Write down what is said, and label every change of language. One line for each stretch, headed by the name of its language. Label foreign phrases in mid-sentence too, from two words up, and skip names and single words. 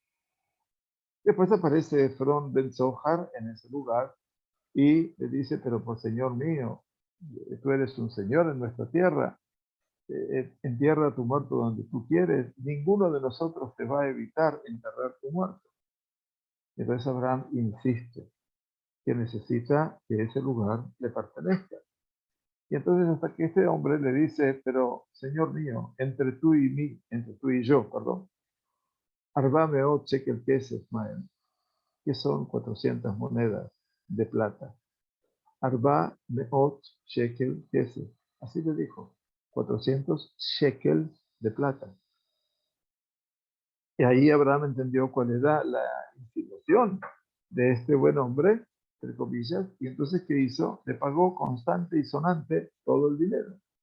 Spanish: Después aparece Efrón Ben Zohar en ese lugar y le dice, pero por Señor mío, tú eres un Señor en nuestra tierra, entierra tu muerto donde tú quieres, ninguno de nosotros te va a evitar enterrar tu muerto. Entonces Abraham insiste que necesita que ese lugar le pertenezca. Y entonces hasta que este hombre le dice, pero Señor mío, entre tú y yo, perdón,
Hebrew: ארבע מאות שקל כסף מה,
Spanish: que son 400 monedas de plata.
Hebrew: ארבע מאות שקל כסף,
Spanish: así le dijo, 400 shekels de plata. Y ahí Abraham entendió cuál era la insinuación de este buen hombre, entre comillas, y entonces ¿qué hizo? Le pagó constante y sonante todo el dinero.